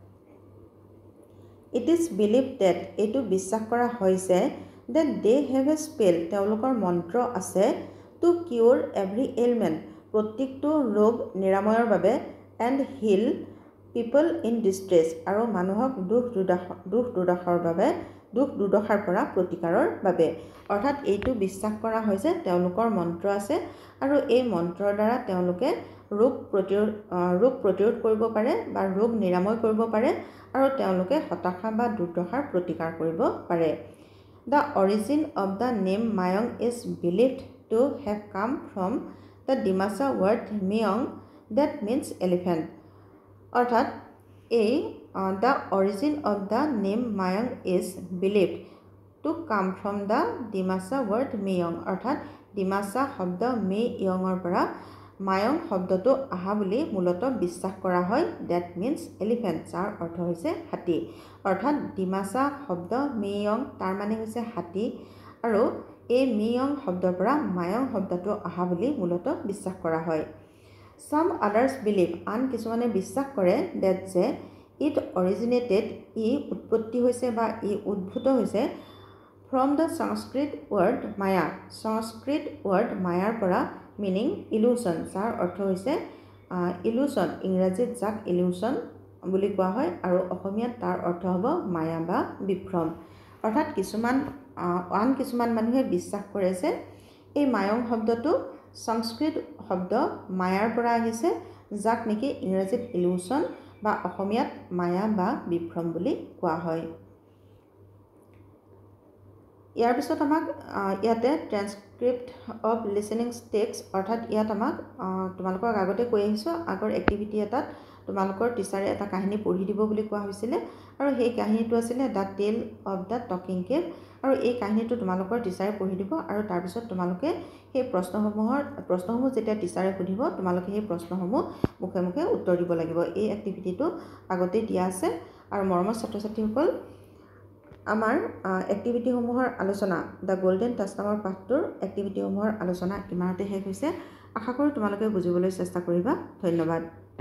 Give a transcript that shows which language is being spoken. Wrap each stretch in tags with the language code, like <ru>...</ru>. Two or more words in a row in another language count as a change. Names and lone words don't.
<en>It is believe that</en> <as>এইটো বিশ্বাস কৰা হৈছে</as> <en>that they have a spell</en> <as>তেওঁলোকৰ মন্ত্ৰ আছে</as> <en>to cure every ailment</en> <as>প্ৰত্যেকটো ৰোগ নিৰাময়ৰ বাবে</as> <en>and heal people in distress</en> <as>আৰু মানুহক দুখ দুৰ্দশাৰ পৰা প্ৰতিকাৰৰ বাবে অৰ্থাৎ এইটো বিশ্বাস কৰা হৈছে তেওঁলোকৰ মন্ত্ৰ আছে আৰু এই মন্ত্ৰৰ দ্বাৰা তেওঁলোকে ৰোগ প্ৰতিৰোধ কৰিব পাৰে বা ৰোগ নিৰাময় কৰিব পাৰে আৰু তেওঁলোকে হতাশা বা দুৰ্দশাৰ প্ৰতিকাৰ কৰিব পাৰে</as> <en>The origin of the name Mayong is believed to have come from the Dimasa word Miyong that means elephant</en> <as>অৰ্থাৎ এই</as> <en>the origin of the name Mayong is believed to come from the Dimasa word Miyong</en> <as>অৰ্থাৎ ডিমাছা শব্দ মে ইয়ঙৰ পৰা মায়ং শব্দটো অহা বুলি মূলতঃ বিশ্বাস কৰা হয়</as> <en>that means elephant</en> <as>যাৰ অৰ্থ হৈছে হাতী অৰ্থাৎ ডিমাছা শব্দ মিয়ং তাৰ মানে হৈছে হাতী আৰু এই মিয়ং শব্দৰ পৰা মায়ং শব্দটো অহা বুলি মূলতঃ বিশ্বাস কৰা হয়</as> <en>Some others believe</en> <as>আন কিছুমানে বিশ্বাস কৰে that যে</as> <en>it originated</en> <as>ই উৎপত্তি হৈছে বা ই উদ্ভূত হৈছে</as> <en>from the Sanskrit word maya</en> <as>সংস্কৃত word মায়াৰ পৰা</as> <en>meaning illusion</en> <as>যাৰ অৰ্থ হৈছে illusion ইংৰাজীত যাক illusion বুলি কোৱা হয় আৰু অসমীয়াত তাৰ অৰ্থ হ'ব মায়া বা বিভ্ৰম অৰ্থাৎ আন কিছুমান মানুহে বিশ্বাস কৰে যে এই মায়ং শব্দটো সংস্কৃত শব্দ মায়াৰ পৰা আহিছে যাক নেকি ইংৰাজীত ইলিউশন বা অসমীয়াত মায়া বা বিভ্ৰম বুলি কোৱা হয় ইয়াৰ পিছত আমাক ইয়াতে</as> <en>transcript of listening text</en> <as>অৰ্থাৎ ইয়াত আমাক তোমালোকক আগতে কৈ আহিছোঁ আগৰ এক্টিভিটি এটাত তোমালোকৰ টিচাৰে এটা কাহিনী পঢ়ি দিব বুলি কোৱা হৈছিলে আৰু সেই কাহিনীটো আছিলে দ্য টেল অফ দ্য টকিং কেভ আৰু এই কাহিনীটো তোমালোকৰ টিচাৰে পঢ়ি দিব আৰু তাৰপিছত তোমালোকে সেই প্ৰশ্নসমূহ যেতিয়া টিচাৰে সুধিব তোমালোকে সেই প্ৰশ্নসমূহ মুখে মুখে উত্তৰ দিব লাগিব এই এক্টিভিটিটো আগতে দিয়া আছে আৰু মৰমৰ ছাত্ৰ ছাত্ৰীসকল আমাৰ এক্টিভিটিসমূহৰ আলোচনা দ্য গোল্ডেন টাচ নামৰ পাঠটোৰ এক্টিভিটিসমূহৰ আলোচনা ইমানতে শেষ হৈছে আশা কৰোঁ তোমালোকে বুজিবলৈ চেষ্টা কৰিবা ধন্যবাদ</as>